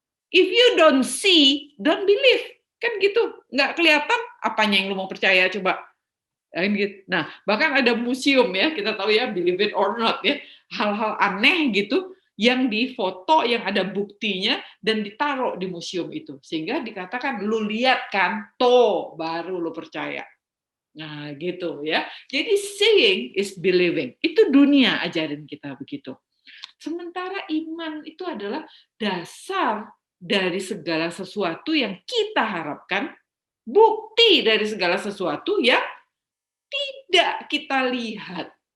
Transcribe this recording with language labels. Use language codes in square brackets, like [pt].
[en] If you don't see, don't believe. [id] Kan gitu, nggak kelihatan apanya yang lu mau percaya, coba. Nah, bahkan ada museum ya, kita tahu ya, [en] believe it or not [id] ya, hal-hal aneh gitu, yang difoto, yang ada buktinya, dan ditaruh di museum itu. Sehingga dikatakan, lu lihat kan, toh, baru lu percaya. Nah, gitu ya. Jadi [en] seeing is believing. [id] Itu dunia ajarin kita begitu. Sementara iman itu adalah dasar dari segala sesuatu yang kita harapkan, bukti dari segala sesuatu yang tidak kita lihat.